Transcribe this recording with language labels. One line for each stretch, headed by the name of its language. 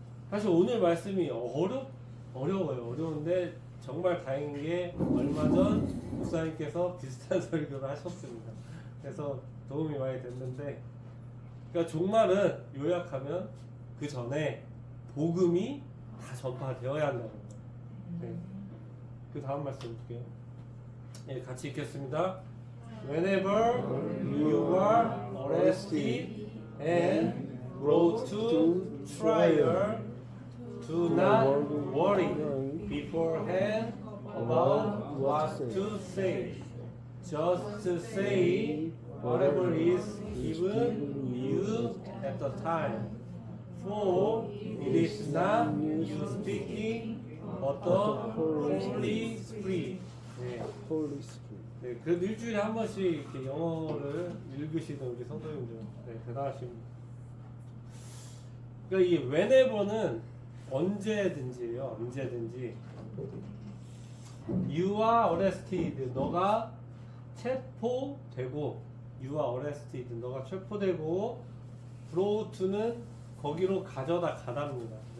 Korean: 사실 오늘 말씀이 어려워요. 어려운데 정말 다행인 게 얼마 전 목사님께서 비슷한 설교를 하셨습니다. 그래서 도움이 많이 됐는데, 그러니까 종말은 요약하면 그 전에 복음이 다 전파되어야 한다는 거예요. 네. 그 다음 말씀 볼게요. 네, 같이 읽겠습니다.
English: Whenever you are arrested and brought to trial, do not worry beforehand about what to say. Just say whatever is given you at the time. For it is not you speaking, but the Holy Spirit.
Korean: 네.
English: 홀리 스피릿.
Korean: 네, 그래도 일주일에 한 번씩 이렇게 영어를 읽으시는 우리 성도님들, 네, 대단하십니다. 그러니까 이 whenever는 언제든지예요, 언제든지.
English: You are arrested,
Korean: 너가 체포되고, you are arrested, 너가 체포되고,
English: brought to
Korean: 는 거기로 가져다 가답니다.